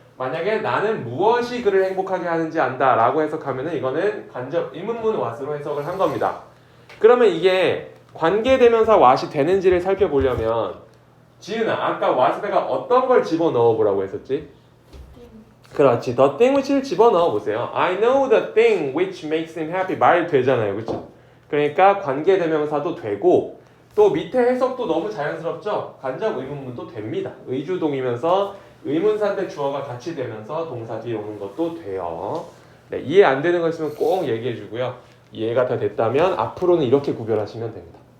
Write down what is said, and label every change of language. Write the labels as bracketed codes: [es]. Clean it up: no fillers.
[ko] 만약에 나는 무엇이 그를 행복하게 하는지 안다라고 해석하면은 이거는 간접 의문문 what으로 해석을 한 겁니다. 그러면 이게 관계대명사 what이 되는지를 살펴보려면 지은아 아까 what에다가 어떤 걸 집어넣어 보라고 했었지? 그렇지. [en] The thing which [ko] 를 집어넣어 보세요. [en] I know the thing which makes him happy [ko] 말 되잖아요. 그렇죠? 그러니까 관계대명사도 되고 또 밑에 해석도 너무 자연스럽죠? 간접 의문문도 됩니다. 의주동이면서 의문사인데 주어가 같이 되면서 동사 뒤에 오는 것도 돼요. 네, 이해 안 되는 거 있으면 꼭 얘기해 주고요. 이해가 다 됐다면 앞으로는 이렇게 구별하시면 됩니다.